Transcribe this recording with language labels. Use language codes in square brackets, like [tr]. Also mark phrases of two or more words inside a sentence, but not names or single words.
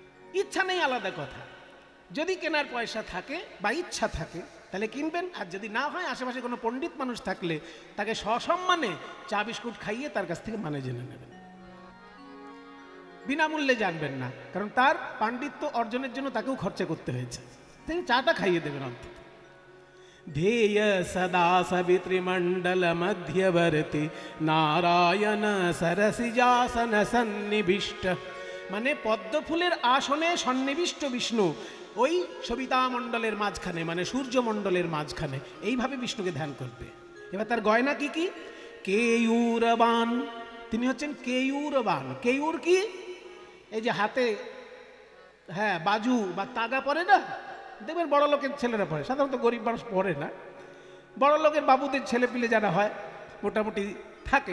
[bn] ইচ্ছা নেই আলাদা কথা, যদি কেনার পয়সা থাকে বা ইচ্ছা থাকে তাহলে কিনবেন, আর যদি না হয় আশেপাশে কোনো পণ্ডিত মানুষ থাকলে তাকে সসম্মানে চা বিস্কুট খাইয়ে তার কাছ থেকে মানে জেনে নেবেন। বিনামূল্যে জানবেন না, কারণ তার পাণ্ডিত্য অর্জনের জন্য তাকেও খরচা করতে হয়েছে, তাই চাটা খাইয়ে দেবেন অন্তত। [sa] ध्येय सदा सवितृमण्डल मध्यवर्ती नारायण सरसिजासन सन्निविष्ट, [bn] মানে পদ্মফুলের আসনে সন্নিবিষ্ট বিষ্ণু ওই সবিতামণ্ডলের মাঝখানে, মানে সূর্যমণ্ডলের মাঝখানে, এইভাবে বিষ্ণুকে ধ্যান করবে। এবার তার গয়না কি কি? কেয়ুরবান, তিনি হচ্ছেন কেয়ুরবান। কেয়ুর কি? এই যে হাতে হ্যাঁ বাজু বা তাগা পরে না, দেখবেন বড় লোকের ছেলেরা পরে, সাধারণত গরিব মানুষ পরে না, বড় লোকের বাবুদের ছেলে পিলে যারা হয় মোটামুটি থাকে।